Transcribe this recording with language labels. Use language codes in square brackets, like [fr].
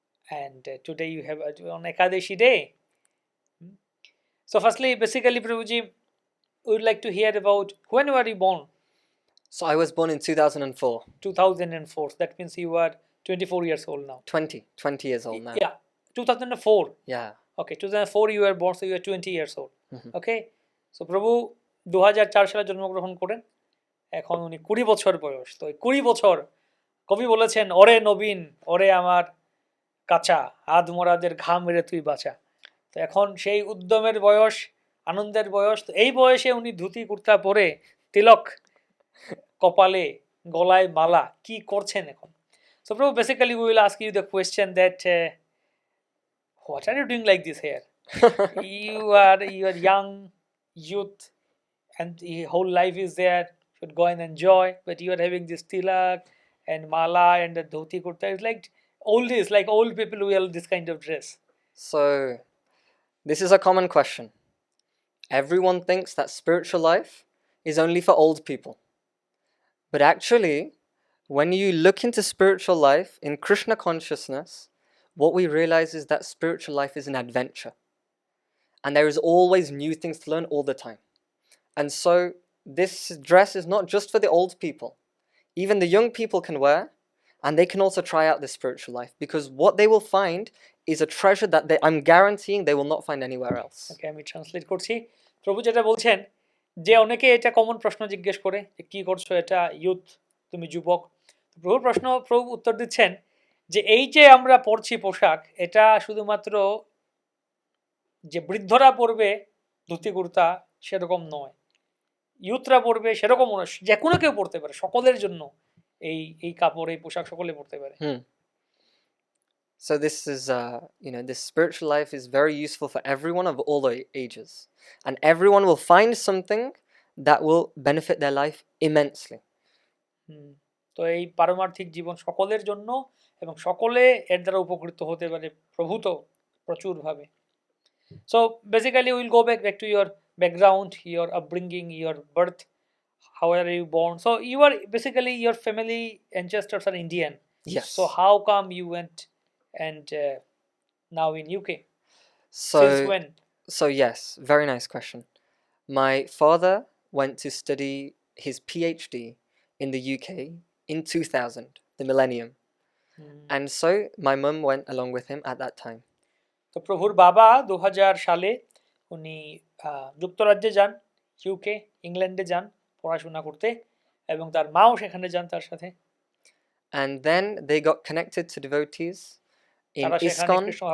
[en] And today you have on Ekadashi day. So firstly, basically, Prabhuji, we would like to hear about when were you born? So I was born in 2004. 2004. That means you are 24 years old now. 20 years old now. Yeah, 2004. Yeah. Okay, 2004 you were born, so you are 20 years old. [bn] Okay, so প্রভু 2004 সালে জন্মগ্রহণ করেন, এখন উনি 20 বছর বয়স। তো 20 বছর কবি বলেছেন, ওরে নবীন ওরে আমার কাঁচা, আধমরাদের ঘাম মেরে তুই বাঁচা। তো এখন সেই উদ্যমের বয়স, আনন্দের বয়স। তো এই বয়সে উনি ধুতি কুর্তা পরে, তিলক কপালে, গলায় মালা, কি করছেন এখন? [en] So prabhu, basically we will ask you the question that what are you doing like this here? you are young youth and the whole life is there, should go and enjoy, but you are having this tilak and mala and the dhoti kurta. It's like old days, like old people wear this kind of dress. So this is a common question. Everyone thinks that spiritual life is only for old people. But actually, when you look into spiritual life in Krishna consciousness, what we realize is that spiritual life is an adventure. And there is always new things to learn all the time. And so this dress is not just for the old people. Even the young people can wear, and they can also try out this spiritual life, because what they will find is a treasure that I'm guaranteeing they will not find anywhere else. [bn] Okay, আমি translate করছি। প্রভু যেটা বলছেন, যে অনেকে এটা common প্রশ্ন জিজ্ঞেস করে যে কি করছো, এটা ইউথ, তুমি যুবক। প্রভু উত্তর দিচ্ছেন যে এই যে আমরা পরছি পোশাক, এটা শুধুমাত্র যে বৃদ্ধরা পরবে ধুতি কুর্তা সেরকম নয়, ইউথরা পরবে সেরকম নয়, যে কোনো কেউ পরতে পারে, সকলের জন্য এই এই কাপড় এই পোশাক সকলে পরতে পারে। [en] So this is, this spiritual life is very useful for everyone of all ages, and everyone will find something that will benefit their life immensely. [bn] তো এই পারমার্থিক জীবন সকলের জন্য এবং সকলে এর দ্বারা উপকৃত হতে পারে প্রভূত প্রচুর ভাবে। [en] So basically we'll go back to your background, your upbringing, your birth, how are you born? So you are basically, your family ancestors are Indian. Yes. So how come you went and now in UK? Since when? So yes, very nice question. My father went to study his PhD in the UK in 2000, the millennium. And so my mum went along with him at that time. [bn] তো প্রভুর বাবা 2000 সালে উনি যুক্তরাজ্যে যান, UK ইংল্যান্ডে যান পড়াশোনা করতে, এবং তার মাও সেখানে যান তার সাথে। [en] And then they got connected to devotees in ISKCON